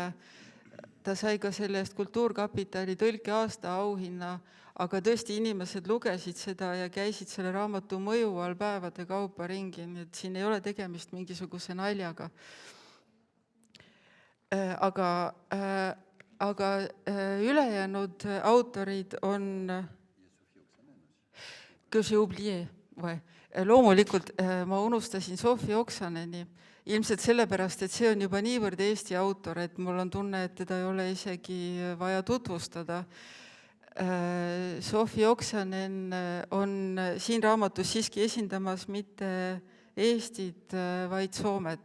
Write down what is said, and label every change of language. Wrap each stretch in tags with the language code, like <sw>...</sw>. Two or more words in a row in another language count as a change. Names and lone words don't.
<et>Ta sai ka selle eest Kultuurkapitali tõlkeaasta auhinna, aga tõesti inimesed lugesid seda ja käisid selle raamatu mõju all päevade kaupa ringi, nii et siin ei ole tegemist mingisuguse naljaga. Aga ülejäänud autorid on</et> <fr>que j'ai oublié, ouais.</fr> <et>Loomulikult ma unustasin Sofi Oksaneni, ilmselt sellepärast, et see on juba niivõrd Eesti autor, et mul on tunne, et teda ei ole isegi vaja tutvustada. Sofi Oksanen on siin raamatus siiski esindamas mitte Eestit, vaid Soomet.</et>